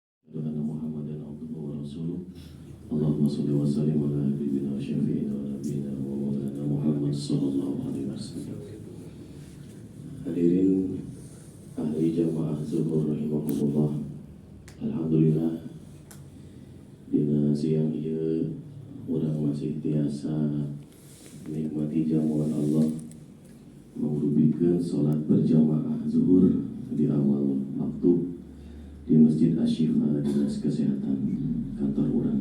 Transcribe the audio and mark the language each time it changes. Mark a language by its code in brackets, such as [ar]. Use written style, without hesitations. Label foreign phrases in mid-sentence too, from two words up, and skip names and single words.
[ar] أن محمدا عبده ورسوله. اللهم صل وسلم على حبيبنا وشفيعنا ونبينا ومولانا محمد صلى الله عليه وسلم. حاضرين أهل جماعة ظهر رحمهم الله. [su] Alhamdulillah dina siang ieu urang masih tiasa nikmati jamuan Allah mengrubikeun [id] salat berjamaah zuhur di awal waktu [su] di Masjid Asy-Syifa Dinas Kesehatan kantor urang.